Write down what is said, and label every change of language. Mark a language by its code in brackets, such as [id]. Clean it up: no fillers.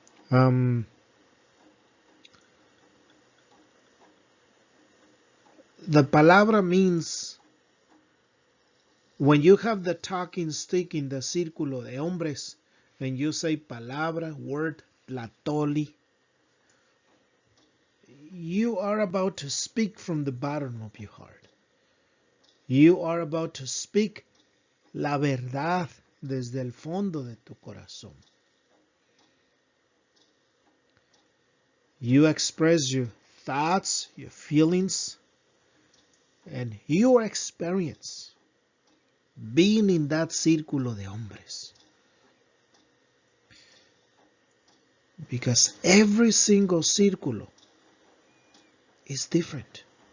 [en] The Palabra means, when you have the talking stick in the Círculo de Hombres, and you say Palabra, word, Tlatoli, you are about to speak from the bottom of your heart. You are about to speak [es] la verdad desde el fondo de tu corazón. [en] You express your thoughts, your feelings, and your experience being in that Círculo de Hombres. Because every single círculo is different.